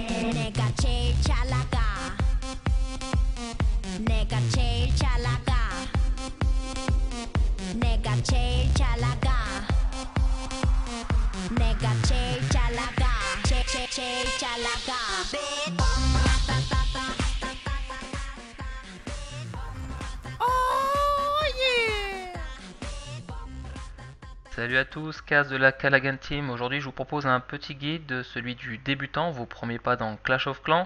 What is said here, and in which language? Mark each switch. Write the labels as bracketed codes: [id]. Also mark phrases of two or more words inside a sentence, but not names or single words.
[ko] 내가 제일 잘 나가 내가 제일 잘 나가 내가 제일 잘 나가 내가 제일 잘 나가 제일 잘 나가 [fr] Salut à tous, Kaz de la Callaghan Team. Aujourd'hui je vous propose un petit guide, celui du débutant, vos premiers pas dans Clash of Clans.